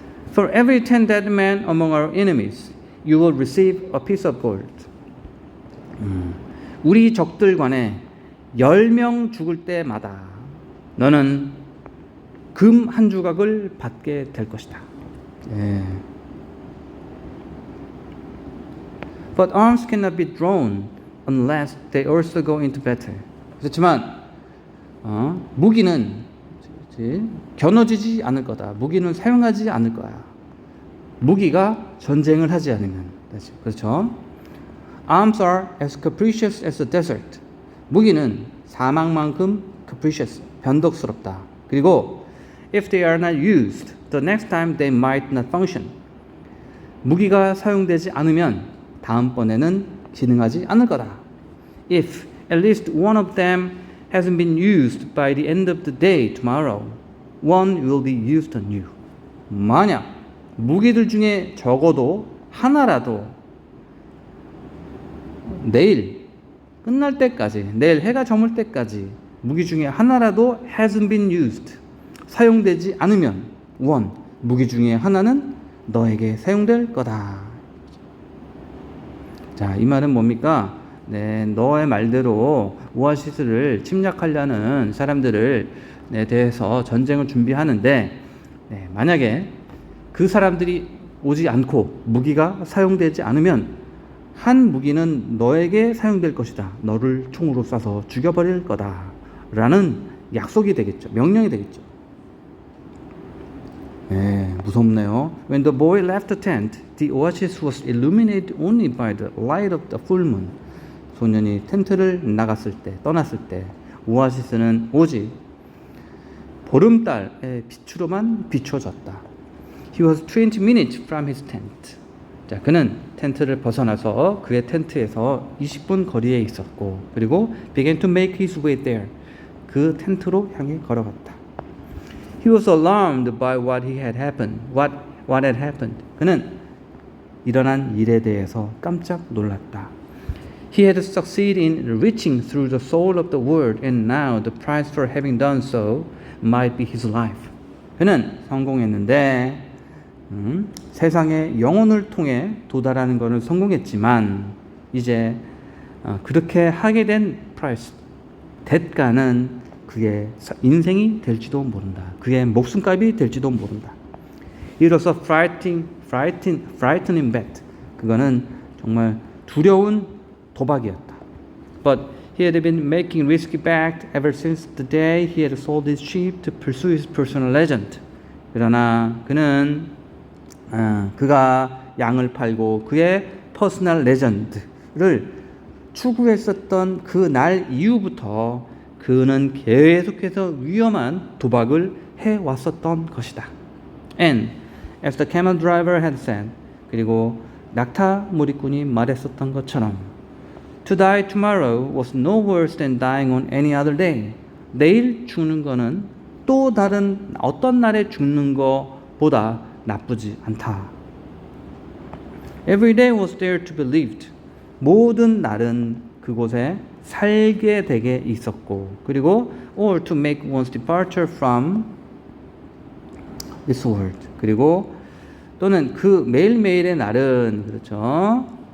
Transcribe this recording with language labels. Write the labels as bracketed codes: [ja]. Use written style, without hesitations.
[en] For every 10 dead men among our enemies, you will receive a piece of gold. [ko] 우리 적들 간에 10명 죽을 때마다 너는 금 한 조각을 받게 될 것이다. [en] But arms cannot be drawn unless they also go into battle. [ko] 그렇지만 무기는 겨눠지지 않을 거다. 무기는 사용하지 않을 거야. 무기가 전쟁을 하지 않으면. 그렇죠? [en] Arms are as capricious as the desert. [ko] 무기는 사막만큼 capricious, 변덕스럽다. 그리고 [en] if they are not used, the next time they might not function. [ko] 무기가 사용되지 않으면 다음번에는 기능하지 않을 거다. [en] If at least one of them hasn't been used by the end of the day tomorrow, one will be used anew. [ko] 만약 무기들 중에 적어도 하나라도 내일 끝날 때까지, 내일 해가 저물 때까지 무기 중에 하나라도 [en] hasn't been used, [ko] 사용되지 않으면 one, 무기 중에 하나는 너에게 사용될 거다. 자, 이 말은 뭡니까? 네, 너의 말대로 오아시스를 침략하려는 사람들을 대해서 전쟁을 준비하는데, 네, 만약에 그 사람들이 오지 않고 무기가 사용되지 않으면 한 무기는 너에게 사용될 것이다. 너를 총으로 쏴서 죽여버릴 거다. 라는 약속이 되겠죠. 명령이 되겠죠. 네, 무섭네요. [en] When the boy left the tent, the oasis was illuminated only by the light of the full moon. [ko] 소년이 텐트를 나갔을 때, 떠났을 때 오아시스는 오직 보름달의 빛으로만 비춰졌다. [en] He was 20 minutes from his tent. [ko] 자, 그는 텐트를 벗어나서 그의 텐트에서 20분 거리에 있었고, 그리고 [en] began to make his way there. [ko] 그 텐트로 향해 걸어갔다. [en] He was alarmed by what had happened. What had happened. [ko] 그는 일어난 일에 대해서 깜짝 놀랐다. [en] He had succeeded in reaching through the soul of the world, and now the price for having done so might be his life. [ko] 그는 성공했는데 세상의 영혼을 통해 도달하는 것을 성공했지만 이제 그렇게 하게 된 price, 대가는 그의 인생이 될지도 모른다. 그의 목숨값이 될지도 모른다. [en] It was a frightening bet. [ko] 그거는 정말 두려운 도박이었다. [en] But he had been making risky bets ever since the day he had sold his sheep to pursue his personal legend. [ko] 그러나 그는 그가 양을 팔고 그의 퍼스널 레전드를 추구했었던 그 날 이후부터 그는 계속해서 위험한 도박을 해왔었던 것이다. [en] And as the camel driver had said, [ko] 그리고 낙타 무리꾼이 말했었던 것처럼 [en] To die tomorrow was no worse than dying on any other day. [ko] 내일 죽는 거는 또 다른 어떤 날에 죽는 것보다 나쁘지 않다. [en] Every day was there to be lived. [ko] 모든 날은 그곳에 살게 되게 있었고, 그리고 [en] or to make one's departure from this world. [ko] 그리고 또는 그 매일매일의 날은 그렇죠.